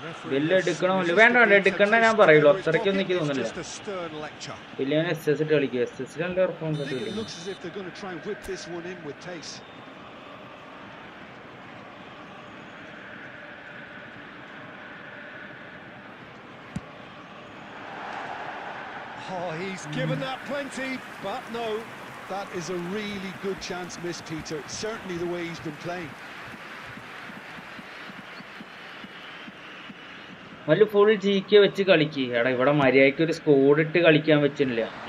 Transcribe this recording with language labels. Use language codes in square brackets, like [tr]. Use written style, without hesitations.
[ml] Bill എടുക്കണമല്ലോ വേണ്ട എടുക്കണ്ട ഞാൻ പറയുള്ളൂ അത്രയ്ക്കൊന്നും എനിക്ക് തോന്നുന്നില്ല ബില്ലിന് SS ഇട്ട് കളിക്കുക SS നല്ല performance [en] I think it looks as if they're going to try and whip this one in with pace. Oh, he's given that plenty, but no. That is a really good chance missed, Peter. Certainly the way he's been playing. [ml] നല്ല full GK വെച്ച് കളിക്കുക എടാ ഇവിടെ മര്യാദയ്ക്ക് ഒരു squad ഇട്ട് കളിക്കാൻ പറ്റുന്നില്ല